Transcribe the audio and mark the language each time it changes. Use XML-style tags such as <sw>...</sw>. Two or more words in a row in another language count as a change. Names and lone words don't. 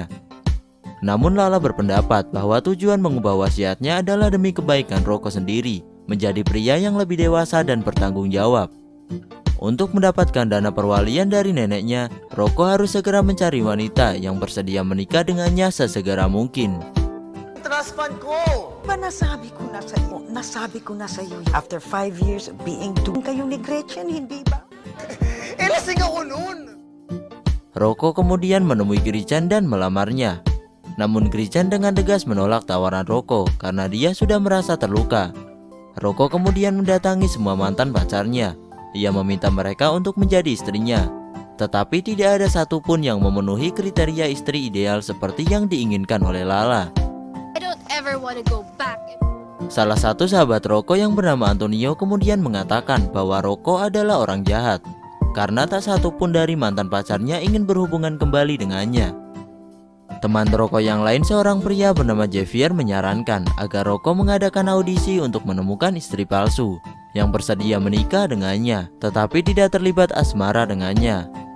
<id>Namun Lala berpendapat bahwa tujuan mengubah wasiatnya adalah demi kebaikan Rocco sendiri, menjadi pria yang lebih dewasa dan bertanggung jawab. Untuk mendapatkan dana perwalian dari neneknya, Rocco harus segera mencari wanita yang bersedia menikah dengannya sesegera mungkin.</id> <en>Trust fund ko!</en> <tl>Ba nasabi ko na sa iyo.</tl> <en>After 5 years of being</en> <tl>doon kayo ni Gretchen, hindi ba? Lasing ako noon!</tl> <id>Rocco kemudian menemui Gretchen dan melamarnya. Namun Gretchen dengan tegas menolak tawaran Rocco karena dia sudah merasa terluka. Rocco kemudian mendatangi semua mantan pacarnya. Ia meminta mereka untuk menjadi istrinya. Tetapi tidak ada satupun yang memenuhi kriteria istri ideal seperti yang diinginkan oleh Lala.</id> <en>I don't ever want to go back.</en> <id>Salah satu sahabat Rocco yang bernama Antonio kemudian mengatakan bahwa Rocco adalah orang jahat karena tak satupun dari mantan pacarnya ingin berhubungan kembali dengannya. Teman Rocco yang lain, seorang pria bernama Javier, menyarankan agar Rocco mengadakan audisi untuk menemukan istri palsu yang bersedia menikah dengannya, tetapi tidak terlibat asmara dengannya.</id>